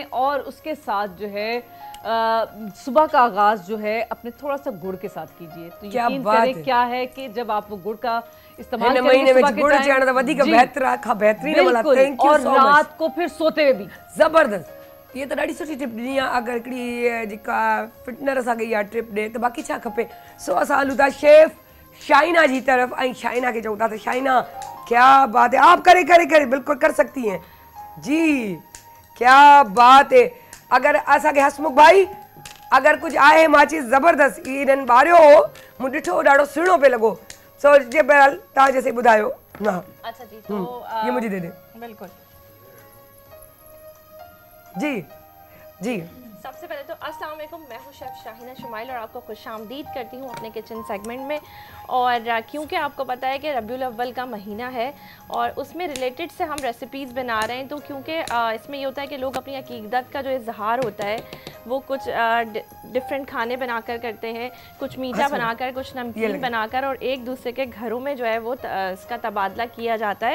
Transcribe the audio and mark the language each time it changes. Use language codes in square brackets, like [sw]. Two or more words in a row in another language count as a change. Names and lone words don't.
[ur] اور اس کے ساتھ جو ہے صبح کا آغاز جو ہے اپنے تھوڑا سا گڑ کے ساتھ کیجیے. تو یقین کریں کیا ہے کہ جب آپ وہ گڑ کا استعمال کریں صبح کے ٹائم، اور رات کو پھر سوتے ہوئے بھی [sd] ज़बरदस्त। ये तो ॾाढी सुठी टिप ॾिनी आहे। अगरि हिकिड़ी जेका फिटनर असांखे इहा टिप ॾिए त बाक़ी छा खपे। सो असां हलूं था शेफ शाइना जी तरफ़, ऐं शाइना खे चऊं था त शाइना [ur] کیا بات ہے، آپ کرے کرے کرے بالکل کر سکتی ہیں جی، کیا بات ہے. [sd] अगरि असांखे हसमुख भाई अगरि कुझु आहे माचिस ज़बरदस्त, इन्हनि ॿारियो हो, मूं ॾिठो ॾाढो सुहिणो पियो लॻो। सो जे बहरहाल तव्हां जैसे ॿुधायो। हाँ [ur] اچھا جی، تو یہ مجھے دے دے. بالکل. جی جی. سب سے پہلے تو السلام علیکم، میں ہوں شیف شاہینہ شمائل اور آپ کو خوش آمدید کرتی ہوں اپنے [en] kitchen segment [ur] میں. اور کیونکہ آپ کو پتا ہے کہ ربیع الاول کا مہینہ ہے اور اس میں ریلیٹڈ سے ہم ریسیپیز بنا رہے ہیں، تو کیونکہ اس میں یہ ہوتا ہے کہ لوگ اپنی عقیدت کا جو اظہار ہوتا ہے وہ کچھ ڈفرنٹ کھانے بنا کر کرتے ہیں، کچھ میٹھا بنا کر، کچھ نمکین بنا کر، اور ایک دوسرے کے گھروں میں جو ہے وہ اس کا تبادلہ کیا جاتا ہے.